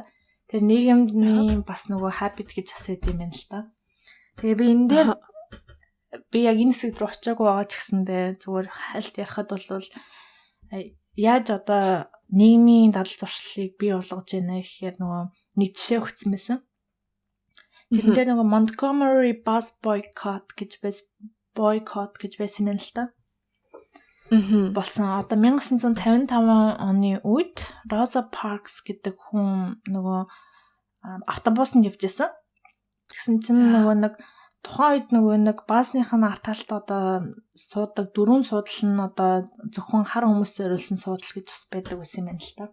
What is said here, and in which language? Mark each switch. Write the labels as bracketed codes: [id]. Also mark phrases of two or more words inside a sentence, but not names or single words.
[mn] Тэр нийгэмний бас нөгөө habit гэж бас өгд юм байна л та. Тэгээ би энэ дээр би яг энэ хэсэг рүү очиагүй байгаа ч гэсэндээ зүгээр хальт ярихад бол яаж одоо нийгмийн дадал зуршлыг бий болгож байна гэхээр нөгөө нэг жишээ өгсөн байсан. Тэр дээр нөгөө Montgomery bus boycott гэж байсан юм л та. Болсон. Одоо 1955 оны үед Rosa Parks гэдэг хүн нөгөө автобусанд явж байсан. Тэгсэн чинь нөгөө нэг тухайн үед нөгөө нэг баасныхаа арт талд одоо суудаг дөрвөн суудал нь одоо зөвхөн хар хүмүүсээр өрүүлсэн суудал гэж бас байдаг байсан юм байна л та.